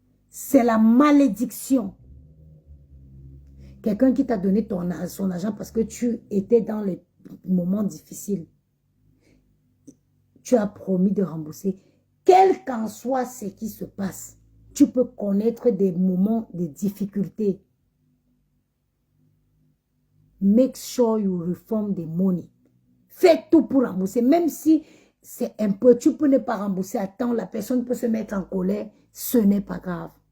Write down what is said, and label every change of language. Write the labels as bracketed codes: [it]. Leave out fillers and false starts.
[fr] C'est la malédiction. Quelqu'un qui t'a donné son argent parce que tu étais dans les moments difficiles. Tu as promis de rembourser. Quel qu'en soit ce qui se passe, tu peux connaître des moments de difficulté. [en] Make sure you reform the money. [fr] Fais tout pour rembourser. Même si c'est un peu, tu peux ne pas rembourser à temps, la personne peut se mettre en colère. Ce n'est pas grave.